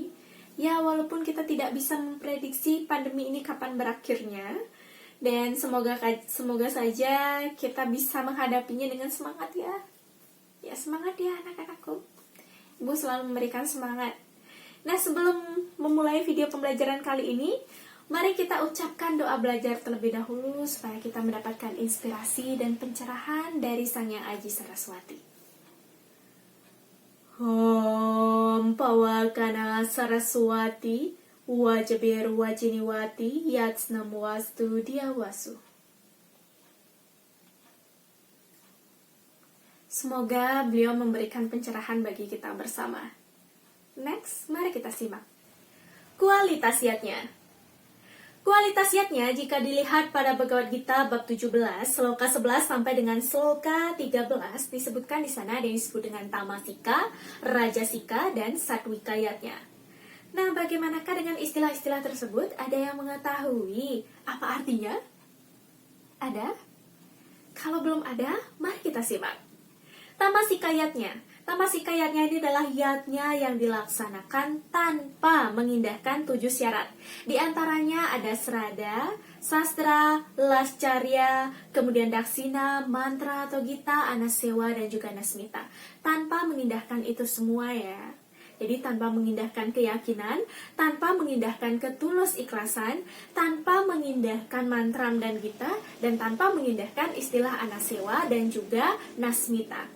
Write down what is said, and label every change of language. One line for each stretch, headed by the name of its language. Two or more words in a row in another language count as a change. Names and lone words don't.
Indonesian: Ya, walaupun kita tidak bisa memprediksi pandemi ini kapan berakhirnya, dan semoga saja kita bisa menghadapinya dengan semangat ya. Ya, semangat ya anak-anakku. Ibu selalu memberikan semangat. Nah, sebelum memulai video pembelajaran kali ini, mari kita ucapkan doa belajar terlebih dahulu supaya kita mendapatkan inspirasi dan pencerahan dari Sang Yang Aji Saraswati.
Sanskrit: Om Pawakana Saraswati Wajabir Wajiniwati Yatsnam Wastu Diawasu.
Indonesian: Semoga beliau memberikan pencerahan bagi kita bersama. Next, mari kita simak. Kualitas yatnya. Kualitas yatnya jika dilihat pada Bhagavad Gita bab 17, sloka 11 sampai dengan sloka 13 disebutkan di sana ada yang disebut dengan tamasika, rajasika, dan satwika yatnya. Nah, bagaimanakah dengan istilah-istilah tersebut? Ada yang mengetahui apa artinya? Ada? Kalau belum ada, mari kita simak. Tamasika yatnya. Tamasika yatnya ini adalah yatnya yang dilaksanakan tanpa mengindahkan 7 syarat. Di antaranya ada srada, sastra, lascarya, kemudian daksina, mantra atau gita, anasewa, dan juga nasmita. Tanpa mengindahkan itu semua ya. Jadi tanpa mengindahkan keyakinan, tanpa mengindahkan ketulus ikhlasan, tanpa mengindahkan mantram dan gita, dan tanpa mengindahkan istilah anasewa dan juga nasmita.